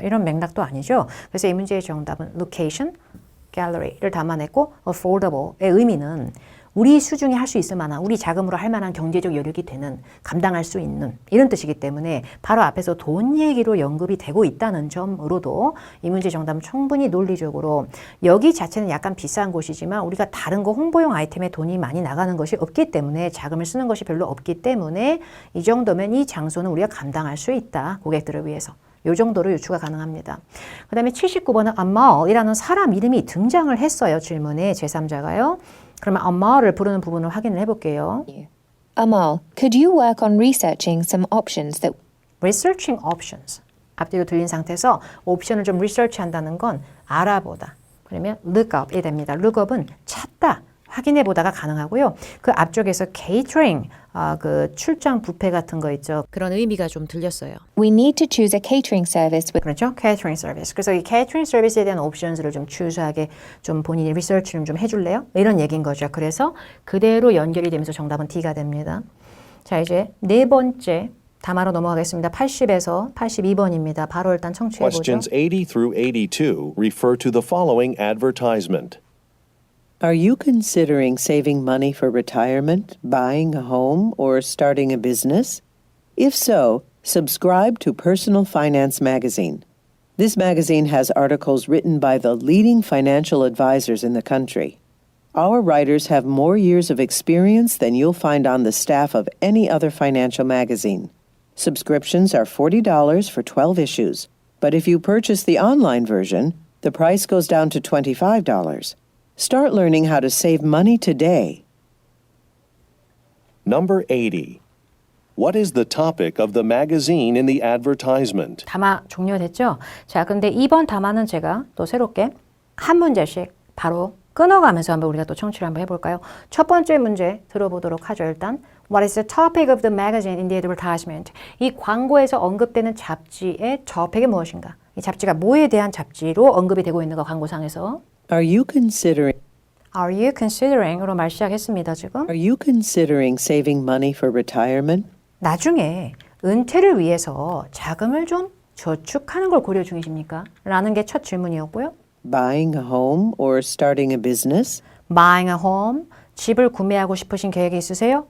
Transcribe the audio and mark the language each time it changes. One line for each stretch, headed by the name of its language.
Korean: 이런 맥락도 아니죠. 그래서 이 문제의 정답은 location, gallery를 담아냈고 affordable의 의미는 우리 수중에 할 수 있을 만한, 우리 자금으로 할 만한 경제적 여력이 되는, 감당할 수 있는 이런 뜻이기 때문에 바로 앞에서 돈 얘기로 언급이 되고 있다는 점으로도 이 문제 정답은 충분히 논리적으로 여기 자체는 약간 비싼 곳이지만 우리가 다른 거 홍보용 아이템에 돈이 많이 나가는 것이 없기 때문에 자금을 쓰는 것이 별로 없기 때문에 이 정도면 이 장소는 우리가 감당할 수 있다. 고객들을 위해서. 이 정도로 유추가 가능합니다. 그 다음에 79번은 Amal이라는 사람 이름이 등장을 했어요. 질문에 제3자가요. 그러면 Amal을 부르는 부분을 확인을 해볼게요.
English: Amal, could you work on researching some options that Researching options.
Korean: 앞뒤로 들린 상태에서 옵션을 좀 리서치한다는 건 알아보다. 그러면 look up이 됩니다. look up은 찾다, 확인해 보다가 가능하고요. 그 앞쪽에서 catering, 그 출장 뷔페 같은 거 있죠. 그런 의미가 좀 들렸어요.
English: we need to choose a catering service with
Korean: 그렇죠? catering service. 그래서 이 catering service에 대한 옵션들을 좀 추수하게 좀 본인이 리서치를 좀 해줄래요? 이런 얘기인 거죠. 그래서 그대로 연결이 되면서 정답은 D가 됩니다. 자, 이제 네 번째 담화로 넘어가겠습니다. 80에서 82번입니다. 바로 일단 청취해보죠.
English: questions 80 through 82 refer to the following advertisement. Are you considering saving money for retirement, buying a home, or starting a business? If so, subscribe to Personal Finance Magazine. This magazine has articles written by the leading financial advisors in the country. Our writers have more years of experience than you'll find on the staff of any other financial magazine. Subscriptions are $40 for 12 issues, but if you purchase the online version, the price goes down to $25. Start learning how to save money today. Number 80. What is the topic of the magazine in the advertisement?
Korean: 담화 종료됐죠? 자, 근데 이번 담화는 제가 또 새롭게 한 문제씩 바로 끊어가면서 한번 우리가 또 청취를 한번 해볼까요? 첫 번째 문제 들어보도록 하죠.
English: 일단 What is the topic of the magazine in the advertisement?
Korean: 이 광고에서 언급되는 잡지의 topic 무엇인가? 이 잡지가 뭐에 대한 잡지로 언급이 되고 있는 거 광고상에서
English: Are you considering Are you considering?
Korean: 으로 말 시작했습니다. 지금
English: Are you considering saving money for retirement?
Korean: 나중에 은퇴를 위해서 자금을 좀 저축하는 걸 고려 중이십니까? 라는 게 첫 질문이었고요.
English: Buying a home or starting a business? Buying a home,
Korean: 집을 구매하고 싶으신 계획이 있으세요?